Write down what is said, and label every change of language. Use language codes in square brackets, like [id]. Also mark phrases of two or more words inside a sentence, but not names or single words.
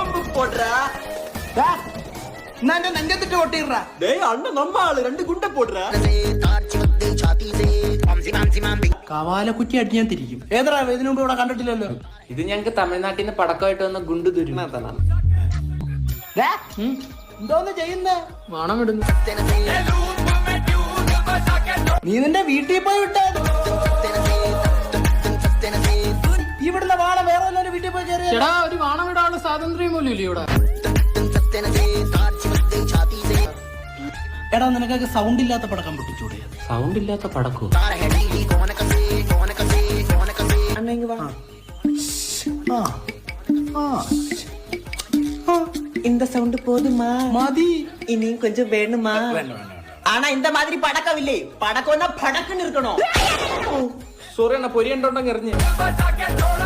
[ta] போடுறா நான் நெஞ்சத்துட்டு ஒட்டிடுறா. டேய் அண்ணன் நம்ம ஆளு 2 குண்டை போடுறா. [ml] കവാലക്കുറ്റി അടിച്ച് ഞാൻ തിരിക്കും. ഏതാ ഇതിനു മുമ്പ് ഇവിടെ കണ്ടിട്ടില്ലല്ലോ. ഇത് ഞങ്ങക്ക് തമിഴ്നാട്ടിൽ നിന്ന് പടക്കമായിട്ട് വന്ന ഗുണ്ടു തുരുമ. എന്തോന്ന് ചെയ്യുന്നേ? മണം ഇടുന്നു. നീ നിന്റെ വീട്ടിൽ പോയി വിട്ടാ ഇവിടുന്ന് വാള വേറെ എല്ലാവരും വീട്ടിൽ പോയി കയറി. ചേടാ ഒരു വാണം വിടാനുള്ള സ്വാതന്ത്ര്യം പോലും ഇല്ല ഇവിടെ. എടാ നിനക്കൊക്കെ സൗണ്ട് ഇല്ലാത്ത പടക്കം പൊട്ടിച്ചൂടെ? സൗണ്ട് ഇല്ലാത്ത പടക്കോ? [ta] இந்த சவுண்ட் போதுமா? [ml] മതി. [ta] இனியும் கொஞ்சம் வேணுமா? ஆனா இந்த மாதிரி படக்கம் இல்லே. படக்கம்னா படக்குன்னு இருக்கணும். [ml] സോറി അണ്ണ പൊരി ഉണ്ടോണ്ടെങ്കിൽ എറിഞ്ഞ്